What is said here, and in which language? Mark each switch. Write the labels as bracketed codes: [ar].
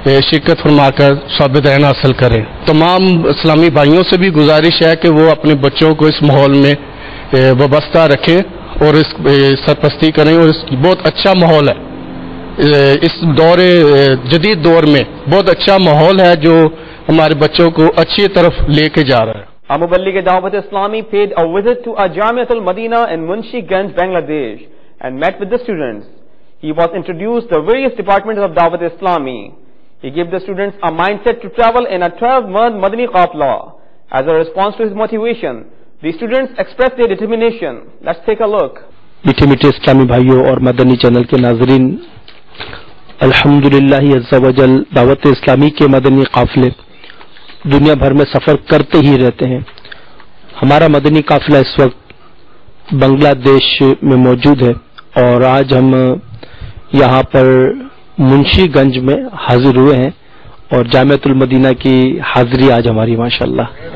[ur] شرکت فرما کر ثواب درین حاصل کریں۔ تمام اسلامی بھائیوں سے بھی گزارش ہے کہ وہ اپنے بچوں کو اس ماحول میں وابستہ رکھیں اور اس سرپرستی کریں، اور اس بہت اچھا ماحول ہے۔ اس جدید دور میں بہت اچھا ماحول ہے جو ہمارے بچوں کو اچھی طرف لے کے جا رہا ہے۔ [en] Muballigh Dawat Islami paid a visit to Jamiat al-Madina in Munshi Ganj, Bangladesh and met with the students. He was introduced to various departments of Dawat Islami. He gave the students a mindset to travel in a 12-month Madani Qafla. As a response to his motivation, the students expressed their determination. Let's take a look. [ur] میٹھے میٹھے اسلامی بھائیوں اور مدنی channel کے ناظرین، الحمدللہ عز و جل دعوت اسلامی کے مدنی قافلے دنیا بھر میں سفر کرتے ہی رہتے ہیں. ہمارا مدنی قافلہ اس وقت بنگلہ دیش میں موجود ہے اور آج ہم یہاں پر منشی گنج میں حاضر ہوئے ہیں اور جامعۃ المدینہ کی حاضری آج ہماری ماشاءاللہ.